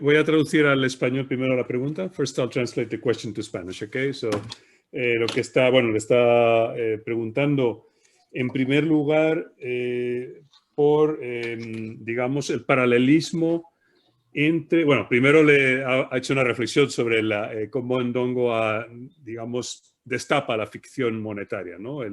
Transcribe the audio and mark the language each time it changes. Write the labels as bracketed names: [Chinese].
[Spanish] Voy a traducir al español primero la pregunta. [English] First, I'll translate the question to Spanish, okay? [Spanish] So, lo que está, bueno, le está preguntando, en primer lugar, por, digamos, el paralelismo entre, bueno, primero le ha hecho una reflexión sobre cómo Ndongo, digamos, destapa la ficción monetaria, ¿no?